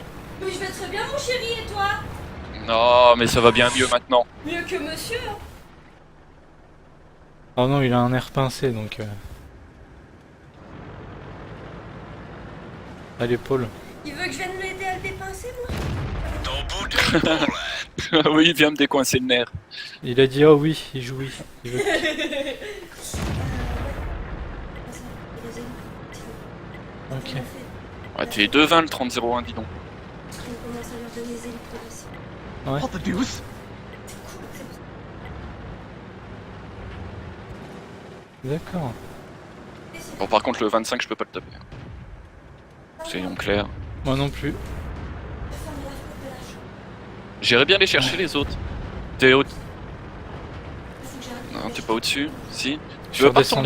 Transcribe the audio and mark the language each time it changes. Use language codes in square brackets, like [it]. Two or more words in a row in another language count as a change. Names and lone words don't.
[fr] Mais je vais très bien mon chéri et toi? Non mais ça va bien mieux maintenant. Mieux que monsieur. Oh non, il a un air pincé donc. Allez, Paul. Il veut que je vienne l'aider à le dépincer moi? [cs] To bude pole. [fr] Oui, il vient me décoincer le nerf. Il a dit oh oui, il jouit. Il veut... Ok. Ah, t'es 2-20 le 30-01, dis donc. On commence à leur donner des électrodes aussi. Ouais. [en] What the deuce? [fr] D'accord. Bon, par contre, le 25, je peux pas le taper. Soyons clairs. Moi non plus. J'irais bien les chercher les autres. T'es au... Non, t'es pas au-dessus? Si. Tu veux pas retourner